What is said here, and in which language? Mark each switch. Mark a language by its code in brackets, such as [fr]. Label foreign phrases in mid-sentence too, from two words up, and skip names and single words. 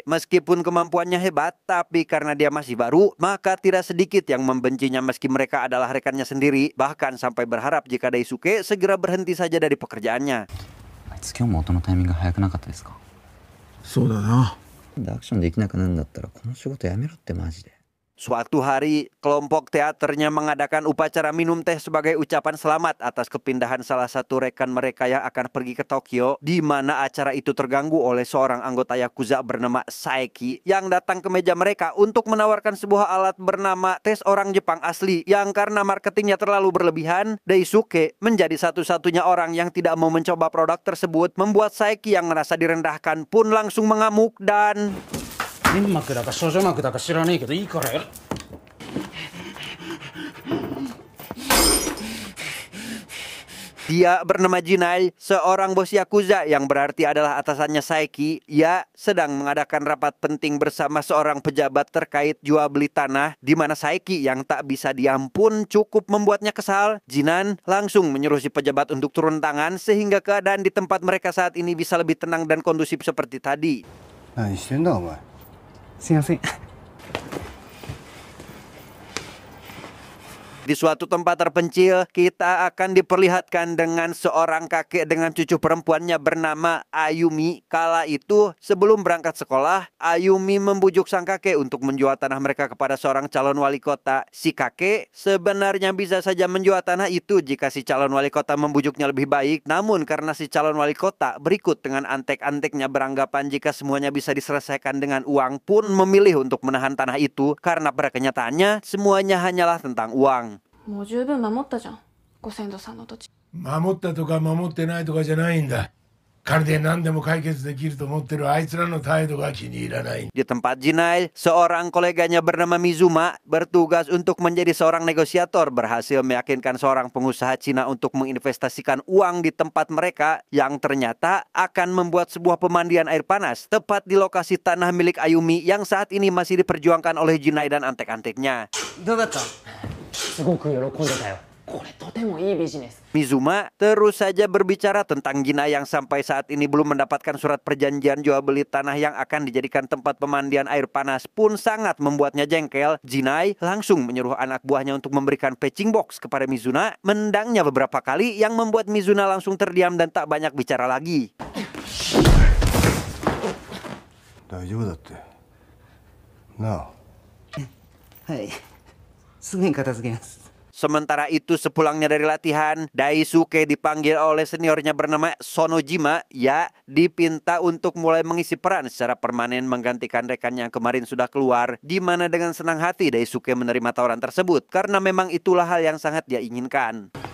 [id] Meskipun kemampuannya hebat, tapi karena dia masih baru, maka tidak sedikit yang membencinya meski mereka adalah rekannya sendiri. Bahkan sampai berharap jika Daisuke segera berhenti saja dari pekerjaannya. [ja] 今日も音のタイミング早くなかったですか？そうだな。アクションできなくなるんだったらこの仕事やめろってマジで。 [id] Suatu hari, kelompok teaternya mengadakan upacara minum teh sebagai ucapan selamat atas kepindahan salah satu rekan mereka yang akan pergi ke Tokyo, di mana acara itu terganggu oleh seorang anggota Yakuza bernama Saeki yang datang ke meja mereka untuk menawarkan sebuah alat bernama tes orang Jepang asli yang karena marketingnya terlalu berlebihan, Daisuke menjadi satu-satunya orang yang tidak mau mencoba produk tersebut, membuat Saeki yang merasa direndahkan pun langsung mengamuk dan... [ja] 粘膜だか少女膜だか知らねえけどいいからやる。 [id] Dia bernama Jinai, seorang bos Yakuza yang berarti adalah atasannya Saeki. Ia sedang mengadakan rapat penting bersama seorang pejabat terkait jual beli tanah, di mana Saeki yang tak bisa diam pun cukup membuatnya kesal. Jinan langsung menyuruh si pejabat untuk turun tangan sehingga keadaan di tempat mereka saat ini bisa lebih tenang dan kondusif seperti tadi. [ja] 何してんだお前。すいません。 [id] Di suatu tempat terpencil, kita akan diperlihatkan dengan seorang kakek dengan cucu perempuannya bernama Ayumi. Kala itu, sebelum berangkat sekolah, Ayumi membujuk sang kakek untuk menjual tanah mereka kepada seorang calon wali kota. Si kakek sebenarnya bisa saja menjual tanah itu jika si calon wali kota membujuknya lebih baik. Namun karena si calon wali kota berikut dengan antek-anteknya beranggapan jika semuanya bisa diselesaikan dengan uang, pun memilih untuk menahan tanah itu karena pada kenyataannya semuanya hanyalah tentang uang. [ja] もう十分守ったじゃん、ご先祖さんの土地。守ったとか守ってないとかじゃないんだ。金で何でも解決できると思ってるあいつらの態度が気に入らない。 [id] Di tempat Jinai, seorang koleganya bernama Mizuma bertugas untuk menjadi seorang negosiator, berhasil meyakinkan seorang pengusaha Cina untuk menginvestasikan uang di tempat mereka yang ternyata akan membuat sebuah pemandian air panas tepat di lokasi tanah milik Ayumi yang saat ini masih diperjuangkan oleh Jinai dan antek-anteknya. [ja] どうだった？すごく喜んでたよ。これとてもいいビジネス。 [id] Mizuma terus saja berbicara tentang Jinai yang sampai saat ini belum mendapatkan surat perjanjian jual beli tanah yang akan dijadikan tempat pemandian air panas pun sangat membuatnya jengkel. Jinai langsung menyuruh anak buahnya untuk memberikan [en] patching box [id] kepada Mizuna, mendangnya beberapa kali yang membuat Mizuna langsung terdiam dan tak banyak bicara lagi. [ja] 大丈夫だって。なあ。はい。すぐに片付けます。 [id] Sementara itu sepulangnya dari latihan, Daisuke dipanggil oleh seniornya bernama Sonojima, dipinta untuk mulai mengisi peran secara permanen menggantikan rekannya yang kemarin sudah keluar, di mana dengan senang hati Daisuke menerima tawaran tersebut karena memang itulah hal yang sangat dia inginkan.